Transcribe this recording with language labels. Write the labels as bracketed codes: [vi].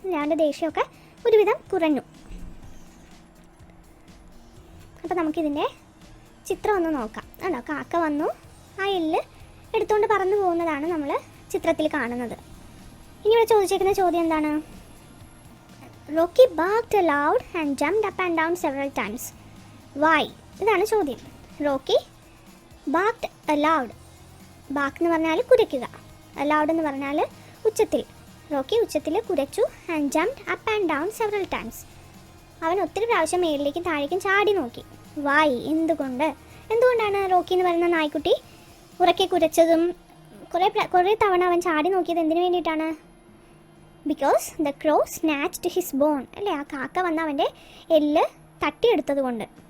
[ml] അവൻ്റെ ദേഷ്യമൊക്കെ ഒരുവിധം കുറഞ്ഞു. അപ്പോൾ നമുക്കിതിൻ്റെ ചിത്രം ഒന്ന് നോക്കാം. ആണോ, കാക്ക വന്നു ആ എല്ല് എടുത്തുകൊണ്ട് പറന്നു പോകുന്നതാണ് നമ്മൾ ചിത്രത്തിൽ കാണുന്നത്. ഇനി ഇവിടെ ചോദിച്ചേക്കുന്ന ചോദ്യം എന്താണ്? [en] Rocky barked aloud and jumped up and down several times. Why? [ml] ഇതാണ് ചോദ്യം. [en] Rocky barked aloud. [ml] ബാർക്ക് എന്ന് പറഞ്ഞാൽ കുരയ്ക്കുക, aloud എന്ന് പറഞ്ഞാൽ ഉച്ചത്തിൽ. റോക്കി ഉച്ചത്തിൽ കുരച്ചു. [en] And jumped up and down several times. [ml] അവൻ ഒത്തിരി പ്രാവശ്യം മേളിലേക്കും താഴേക്കും ചാടി നോക്കി. വായ്, എന്തുകൊണ്ടാണ് റോക്കി എന്ന് പറയുന്ന നായ്ക്കുട്ടി ഉറക്കെ കുരച്ചതും കുറേ തവണ അവൻ ചാടി നോക്കിയത് എന്തിനു വേണ്ടിയിട്ടാണ്? [en] Because the crow snatched his bone. [ml] അല്ലേ, ആ കാക്ക വന്ന് അവൻ്റെ എല്ല് തട്ടിയെടുത്തത് കൊണ്ട്.